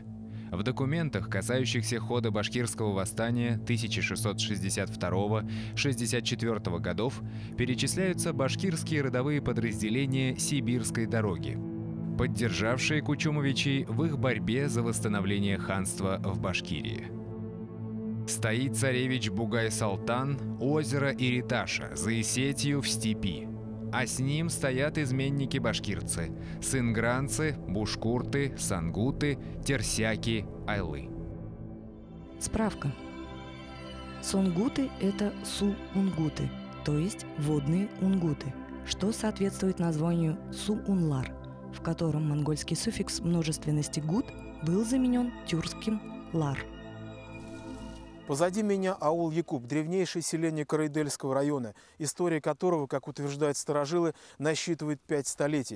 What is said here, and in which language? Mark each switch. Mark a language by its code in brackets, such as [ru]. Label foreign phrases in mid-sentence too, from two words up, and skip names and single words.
[ru] В документах, касающихся хода башкирского восстания 1662-64 годов, перечисляются башкирские родовые подразделения Сибирской дороги, поддержавшие кучумовичей в их борьбе за восстановление ханства в Башкирии. Стоит царевич Бугай-Салтан у озера Ириташа, за Исетию в степи. А с ним стоят изменники-башкирцы – сынгранцы, бушкурты, сангуты, терсяки, айлы. Справка. Сонгуты – это су-унгуты, то есть водные унгуты, что соответствует названию су-унлар, в котором монгольский суффикс множественности гут был заменен тюркским лар. Позади меня аул Якуб, древнейшее селение Карайдельского района, история которого, как утверждают старожилы, насчитывает 5 столетий.